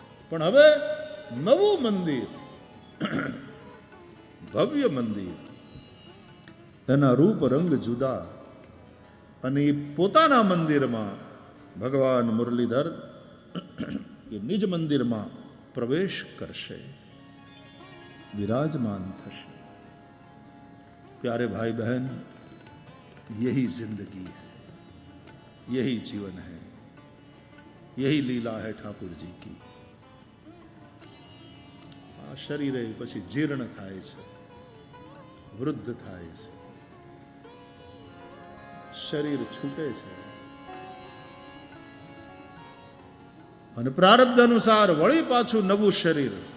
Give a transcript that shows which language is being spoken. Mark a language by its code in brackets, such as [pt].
[gu] પણ હવે નવું મંદિર, ભવ્ય મંદિર, એના રૂપ રંગ જુદા, અને એ પોતાના મંદિરમાં ભગવાન મુરલીધર એ નિજ મંદિરમાં પ્રવેશ કરશે, વિરાજમાન થશે. [hi] प्यारे भाई बहन, यही जिंदगी है, यही जीवन है, यही लीला है ठाकुर जी की. [gu] આ શરીરે પછી જીર્ણ થાય છે, વૃદ્ધ થાય છે, શરીર છૂટે છે, અને પ્રારબ્ધ અનુસાર વળી પાછું નવું શરીર.